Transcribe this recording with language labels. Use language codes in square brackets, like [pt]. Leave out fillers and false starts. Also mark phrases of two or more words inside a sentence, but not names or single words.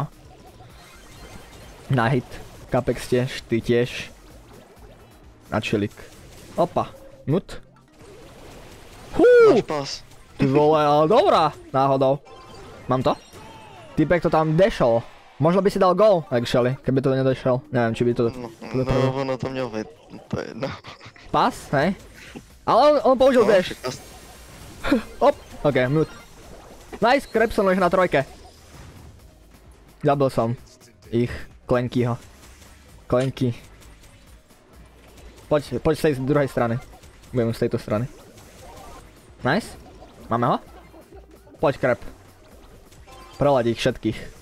[sk] Na hit. Capex tiež, ty tiež. Na chillik. Opa, nut. Máš pas. [cs] Ty vole, ale dobrá, náhodou. [sk] Mám to? Typek to tam dešol. Možno by si dal gól, actually, keby to nedešel. Neviem, či by to... [cs] No, ono to mělo být, to je jedno. [sk] Pas, hej? Ale on použil dash. Op, ok, nut. Nice, Krebson už na trojke. Zabil som ich, Klenkyho. Klenky. Poď z tej druhej strany. Budem z tejto strany. Nice. Máme ho? Poď, Krep. Prelať ich všetkých.